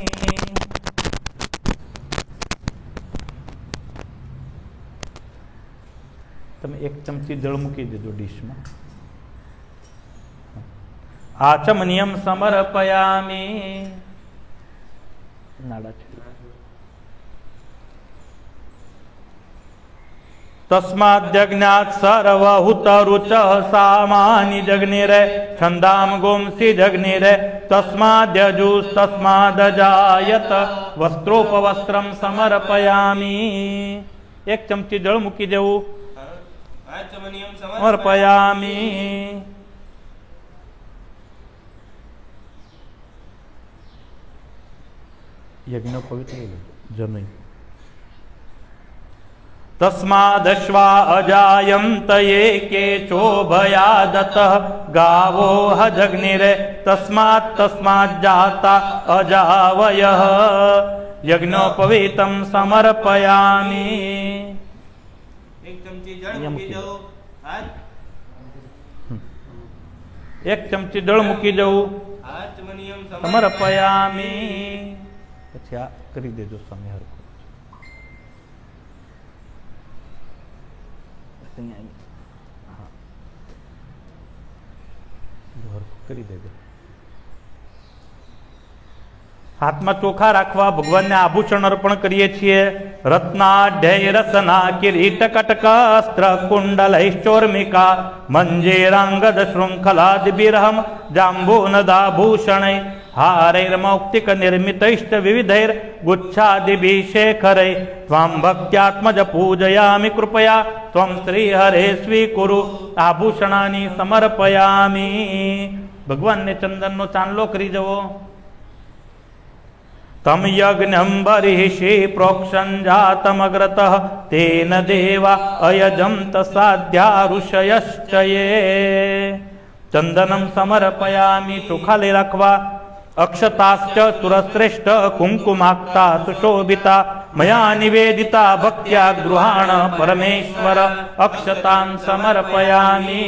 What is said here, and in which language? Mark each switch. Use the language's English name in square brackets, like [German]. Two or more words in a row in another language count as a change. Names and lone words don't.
[Gujarati] તમે એક ચમચી જળ મૂકી દેજો ડીશમાં [Sanskrit] આચમનિયમ સમર્પયામિ [Gujarati] નાડા છે [Sanskrit] तस्माद्यज्ञात् सर्वहुतरुचः सामानि जग्निरे छन्दाम गोंसि जग्निरे तस्माद्यजुस्तस्मादजायत वस्त्रोपवस्त्रं समर्पयामि। [Gujarati] એક ચમચી જળ મૂકી દેવું समर्पयामि। [Sanskrit] यज्ञ पवित्र जनै तस्मादश्वा अजायन्त ये केचोभयादतः गावो हजग्निरे तस्मात् अजावयः यज्ञोपवीतं समर्पयामि। [Gujarati] એક ચમચી જળ મૂકી દેવું समर्पयामि। પછી આ કરી દેજો સ્વામી હરખું કરી દેજો। हाथમાં ચોખા રાખવા ભગવાનને આભૂષણ અર્પણ કરીએ છીએ। [Sanskrit] રત્નાઢ્ય રસના કિરીટ કટક અસ્ત્ર કુંડલૈશ્ચોર્મિકા મંજીરાંગદ શૃંખલાદિબિરહમ જાંબૂનદાભૂષણૈ हारैर्मौक्तिक निर्मितैश्च विविधैर गुच्छादिभिः शेखरै त्वां भक्त्यात्मज पूजयामि कृपया त्वं श्रीहरे स्वीकुरु आभूषणानि समर्पयामि। [Gujarati] ભગવાન ને ચંદન નો ચાંદલો કરી જવો। [Sanskrit] तम यज्ञं बर्हिषि प्रोक्षं जातमग्रतः तेन देवा अयजन्त साध्या ऋषयश्च ये। चंदनं समर्पयामि [Gujarati] ચોખા લે રખવા। [Sanskrit] अक्षताश्च सुरश्रेष्ठ कुंकुमाक्ता सुशोभिता मया निवेदिता भक्त्या गृहाण परमेश्वर अक्षतान् समर्पयामि।